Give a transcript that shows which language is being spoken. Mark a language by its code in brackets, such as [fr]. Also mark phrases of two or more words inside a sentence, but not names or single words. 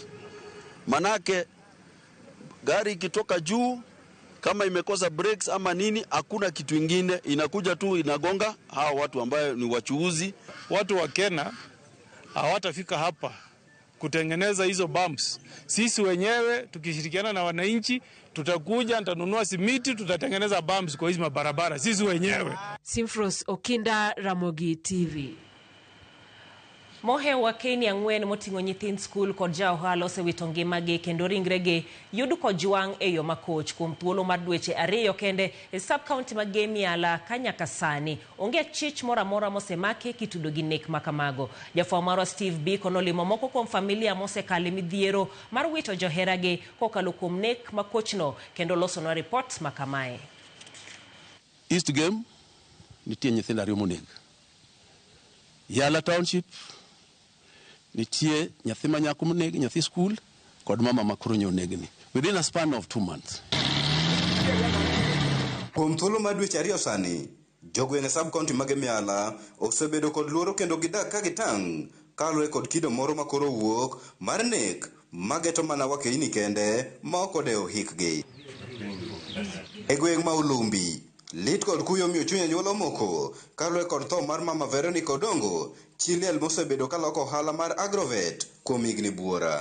[sw] Manake gari ikitoka juu kama imekosa brakes ama nini, hakuna kitu ingine, inakuja tu inagonga hao watu ambao ni wachuuzi. Watu wa Kenya hawatafika hapa kutengeneza hizo bumps. Sisi wenyewe tukishirikiana na wananchi tutakuja, tutanunua simiti, tutatengeneza bumps kwa hizo mabarabara sisi wenyewe. Simfros Okinda, Ramogi TV. [luo] Mohe wa Kenya ng'wen moting'o nyithind skul kod ja ohala osewito ngimagi kendo ringregi yudo kojwang' e yo makoch kuom thuolo mar dweche 2 kende e sub-county ma Gemiala ka nyaka sani onge chich moro amora mosemaki kitudo gi nek makamago. Jafwambo marwa Steve Biko nolimo moko kuom familia mosekale midhiero mar wito joheragi kokalo kuom nek makochno kendo losonwa report makamae. East Game nitie nyithindo 2 moneg. Yala Township nitie nyathi manyako moneg, nyathi school kod mama makoro nyonegni [en] within a span of 2 months. [luo] Kuom thuolo mar dweche 2 sani, jogweng' sub-county ma Gemiala osebedo kod luoro kendo gidak ka gitang' kaluwore kod kido moro makoro wuok mar nek mageto mana wakeini kende ma ok odewo hikgi. E gweng' ma Ulumbi, lit kod kuyo miyo chuny anyuola moko kaluwore kod tho mar mama Veronica Odongo, Chiliel mosebedo ka loko ohala mar Agrovet kuom higni buora.